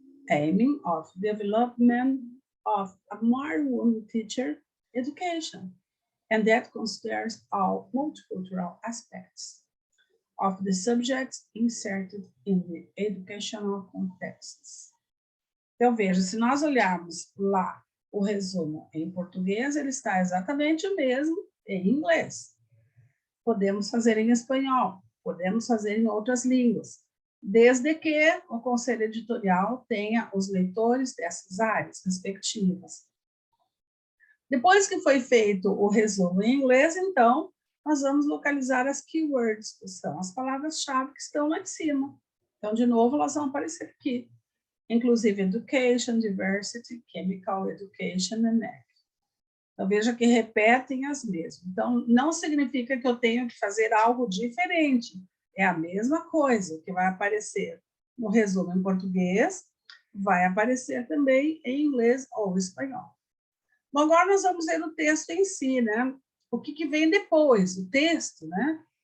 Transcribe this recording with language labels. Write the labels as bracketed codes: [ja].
[en] aiming of development of a more woman teacher education, and that considers all multicultural aspects of the subjects inserted in the educational contexts. [pt] Então, veja, se nós olharmos lá o resumo em português, ele está exatamente o mesmo em inglês. Podemos fazer em espanhol, podemos fazer em outras línguas, desde que o conselho editorial tenha os leitores dessas áreas respectivas. Depois que foi feito o resumo em inglês, então, nós vamos localizar as keywords, que são as palavras-chave que estão lá em cima. Então, de novo, elas vão aparecer aqui. [en] Inclusive education, diversity, chemical education and ec. [pt] Então, veja que repetem as mesmas. Então, não significa que eu tenho que fazer algo diferente. É a mesma coisa que vai aparecer no resumo em português, vai aparecer também em inglês ou espanhol. Bom, agora nós vamos ver o texto em si, né? O que vem depois, o texto, né?